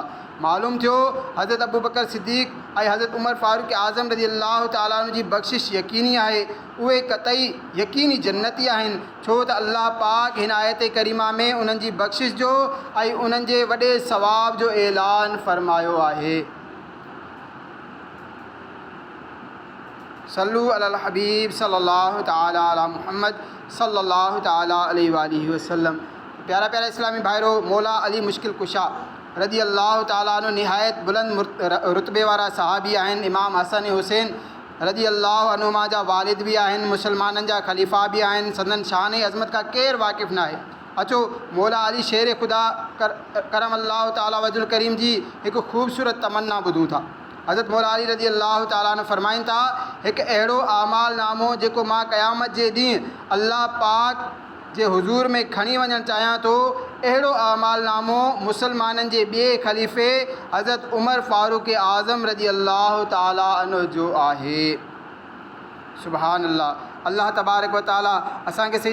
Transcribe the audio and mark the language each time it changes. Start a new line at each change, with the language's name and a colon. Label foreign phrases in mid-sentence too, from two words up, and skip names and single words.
Sindhi: मालूम थियो हज़रत अबू बकर सिद्दीक़ ऐं हज़रत उमर फारूक आज़म
Arabic: رضي الله تعالى عنه
Sindhi: जी बख़्शिश यकीनी आहे, उहे क़तई यकीनी जन्नती आहिनि, छो त अल्लाह पाक हिन आयत करीमा में उन्हनि जी बख़्शिश जो ऐं उन्हनि जे वॾे सवाब जो ऐलान फ़रमायो आहे।
Arabic: صلوا على الحبيب صلى الله تعالى على محمد صلى الله تعالى عليه وآله وسلم.
Sindhi: प्यारा प्यारा इस्लामी भाइरो, मौला अली मुश्किल कुशा
Arabic: رضي الله تعالى عنه
Sindhi: निहायत बुलंद रुतबे वारा सहाबी आहिनि। इमाम हसन हुसैन
Arabic: رضي الله عنهما
Sindhi: जा वालिद बि आहिनि, मुसलमाननि जा ख़लीफ़ा बि आहिनि। संदन शान ऐं अज़मत खां केरु वाक़िफ़ न आहे। अचो मौला अली शेर ख़ुदा
Arabic: كرم الله تعالى وجهه الكريم
Sindhi: जी हिकु ख़ूबसूरत तमन्ना ॿुधूं था। हज़रत मौला अली
Arabic: رضي الله تعالى عنه
Sindhi: फ़रमाइनि था, हिकु अहिड़ो आमाल नामो जेको मां क़यामत जे ॾींहुं अल्लाह पाक जे हुज़ूर में खणी वञणु चाहियां थो, अहिड़ो आमाल नामो मुसलमाननि जे ॿिए ख़लीफ़े हज़रत उमर फारूक आज़म
Arabic: رضي الله تعالى عنه
Sindhi: जो आहे।
Arabic: سبحان الله. الله تبارك وتعالى
Sindhi: असांखे सही